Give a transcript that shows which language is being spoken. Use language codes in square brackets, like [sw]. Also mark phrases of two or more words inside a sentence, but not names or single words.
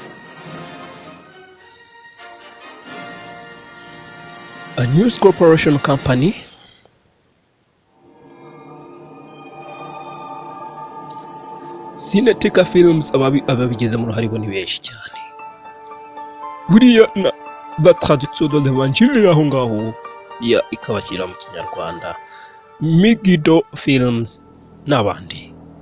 [rw] A News Corporation Company Cinetica Films ababigize mu ruhare bo ni benshi cyane buriya na ba [fr] traduction de l'Evangile [rw] aho ngaho ya ikabashyira mu Kinyarwanda. Migido Films n'abandi.